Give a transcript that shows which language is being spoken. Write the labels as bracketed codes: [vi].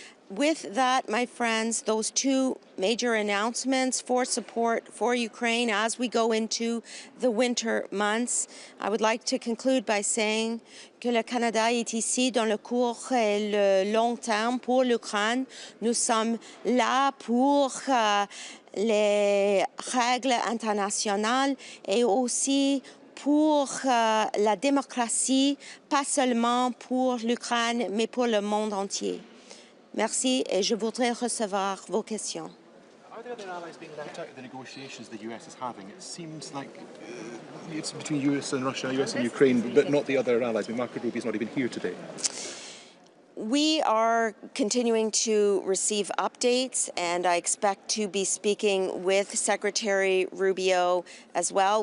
[en] With that, my friends, those two major announcements for support for Ukraine as we go into the winter months, I would like to conclude by saying [fr] que le Canada est ici dans le court et le long terme pour l'Ukraine. Nous sommes là pour les règles internationales et aussi pour la démocratie, pas seulement pour l'Ukraine, mais pour le monde entier. Merci et je voudrais recevoir vos questions. [en] Are there other allies being left out of the negotiations the US is having? It seems like it's between US and Russia, US and Ukraine, but not the other allies. I mean, Mark Rutte is not even here today. We are continuing to receive updates, and I expect to be speaking with Secretary Rubio as well.